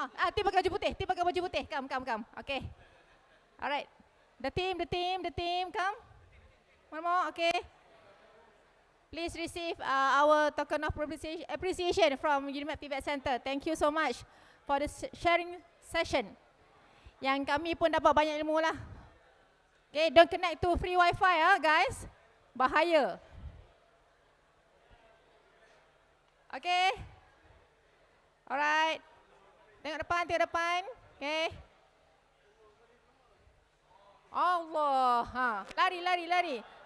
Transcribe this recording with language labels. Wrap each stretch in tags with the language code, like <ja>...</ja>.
<ms>Tim pakai baju putih, tim pakai baju putih.</ms> <en>Come. Okay. Alright. The team, come. One more, okay. Please receive our token of appreciation from UniMAP TVET Center. Thank you so much for this sharing session.</en> <ms>Yang kami pun dapat banyak ilmu lah.</ms> <en>Okay, don't connect to free wifi guys.</en> <ms>Bahaya.</ms> <en>Okay. Alright.</en> <ms>Tengok depan.</ms> <en>Okay.</en> <ms>Allah. Lari.</ms>